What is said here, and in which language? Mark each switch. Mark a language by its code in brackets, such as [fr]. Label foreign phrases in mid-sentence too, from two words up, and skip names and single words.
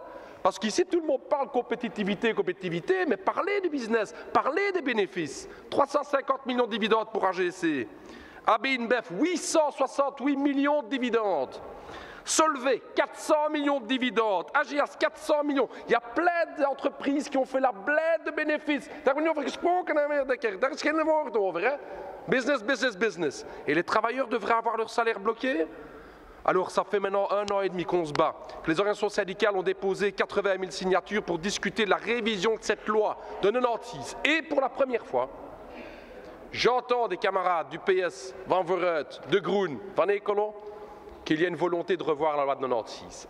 [fr] Parce qu'ici, tout le monde parle compétitivité, compétitivité, mais parlez du business, parlez des bénéfices. 350 millions de dividendes pour AGC. AB InBev, 868 millions de dividendes. Solvay, 400 millions de dividendes. AGS, 400 millions. Il y a plein d'entreprises qui ont fait la bled de bénéfices. [nl] Daar wordt niet over gesproken, daar is geen woord over. [fr] Hein? Business, business, business. Et les travailleurs devraient avoir leur salaire bloqué? Alors, ça fait maintenant 1 an et demi qu'on se bat, que les organisations syndicales ont déposé 80 000 signatures pour discuter de la révision de cette loi de 96. Et pour la première fois, j'entends des camarades du PS, Van Vooruit, De Groen, Van Ecolo, qu'il y a une volonté de revoir la loi de 96.